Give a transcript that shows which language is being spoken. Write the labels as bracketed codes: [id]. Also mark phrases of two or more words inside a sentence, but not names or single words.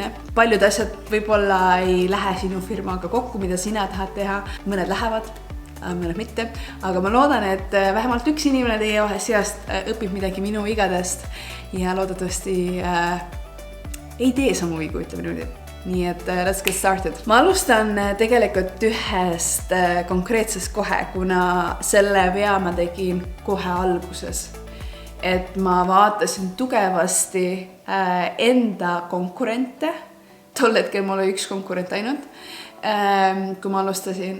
[et] Paljud asjad võib-olla ei lähe sinu firmaga kokku, mida sina tahad teha. Mõned lähevad, mõned mitte. Aga ma loodan, et vähemalt üks inimene teie seast õpib midagi minu vigadest ja loodetavasti ei tee samu vigu, ütleme niimoodi. Nii et [en] let's get started. [et] Ma alustan tegelikult ühest konkreetsest kohe, kuna selle vea ma tegin kohe alguses. Et ma vaatasin tugevasti enda konkurente. Tol hetkel mul oli üks konkurent ainult, kui ma alustasin.